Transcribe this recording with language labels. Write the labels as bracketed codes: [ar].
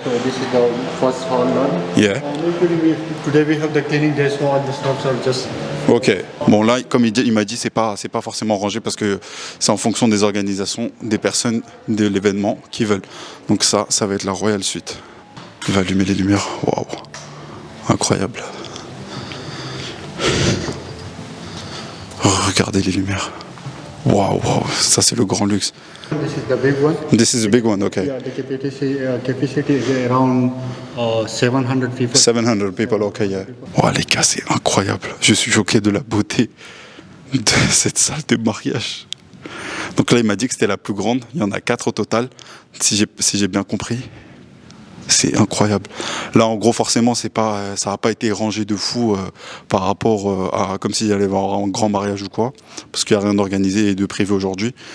[en] So this is the first hall one. Yeah. Today we have the cleaning day, so all the stops are just. Ok. [fr] Bon là, comme il m'a dit, c'est pas forcément rangé parce que c'est en fonction des organisations, des personnes, de l'événement qui veulent. Donc ça va être la Royal Suite. Il va allumer les lumières. Waouh. Incroyable. Regardez les lumières. Waouh, ça c'est le grand luxe. [en] This is the big one. This is a big one, okay. Yeah, the capacity is around 700 people. 700 people, okay, yeah. [fr] Oh les gars, c'est incroyable. Je suis choqué de la beauté de cette salle de mariage. Donc là, il m'a dit que c'était la plus grande. Il y en a 4 au total, si j'ai bien compris. C'est incroyable. Là, en gros, forcément, ça n'a pas été rangé de fou par rapport à comme s'il y allait avoir un grand mariage ou quoi, parce qu'il n'y a rien d'organisé et de prévu aujourd'hui.